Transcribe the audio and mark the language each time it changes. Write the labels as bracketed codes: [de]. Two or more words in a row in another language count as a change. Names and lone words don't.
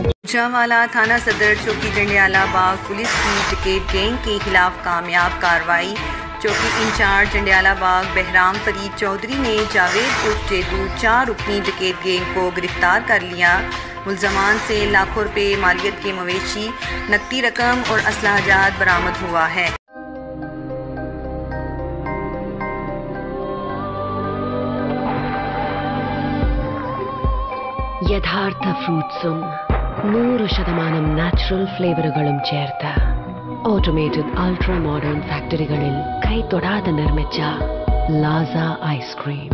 [ur] گوجرانوالہ تھانہ صدر چوکی جنڈیالہ باغ پولیس کی ٹکٹ گینگ کے خلاف کامیاب کارروائی. چوکی انچارج جنڈیالہ باغ بہرام فرید چودھری نے جاوید عرف جیدو 4 رکنی ٹکٹ گینگ کو گرفتار کر لیا. ملزمان سے لاکھوں روپے مالیت کے مویشی، نقدی رقم اور اسلحہ جات برآمد ہوا ہے. [ml] യഥാർത്ഥ ഫ്രൂട്ട്സും 100% നാച്ചുറൽ ഫ്ലേവറുകളും ചേർത്ത് [en] automated ultra modern [ml] ഫാക്ടറികളിൽ കൈതൊടാതെ നിർമ്മിച്ച ലാസ ഐസ്ക്രീം.